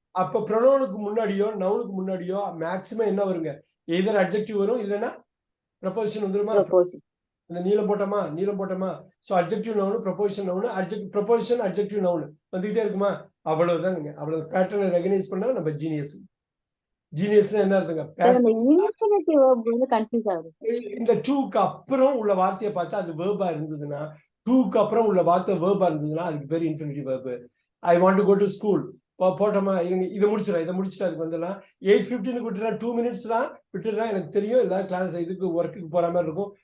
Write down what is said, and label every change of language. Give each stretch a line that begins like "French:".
Tamil: அப்ப ப்ரொனவுனுக்கு முன்னாடியோ நவுனுக்கு முன்னாடியோ மேக்ஸிமம் என்ன வருங்க? எதர் அட்ஜெக்டிவ் வரும், இல்லைன்னா ப்ரொபோசிஷன் வந்துருமா?
English: Preposition.
Tamil: இந்த நீளம் போட்டோமா. So adjective noun, proposition noun, proposition adjective noun வந்துகிட்டே இருக்குமா? அவ்வளவுதாங்க. அவ்வளவு பேட்டர்னை ரெகனைஸ் பண்ணா நம்ம ஜீனியஸ். ஜீனியஸ்னா என்ன அர்த்தங்க? Sir, அந்த infinitive verb வந்து confuse ஆகுது. இந்த டூக்கு அப்புறம் உள்ள வார்த்தையை பார்த்தா அது வேர்பா இருந்ததுன்னா, டூக்கு அப்புறம் உள்ள வார்த்தை வேர்பா இருந்ததுன்னா அதுக்கு பேர் infinitive verb.
English: I want to go to school.
Tamil: போட்டோமா, இதை முடிச்சுட்டு அதுக்கு வந்துடலாம். 8:15 விட்டுறா, 2 minutes தான் விட்டுறா. எனக்கு தெரியும் ஏதாவது கிளாஸ் இதுக்கு ஒர்க்குக்கு போற மாதிரி இருக்கும்.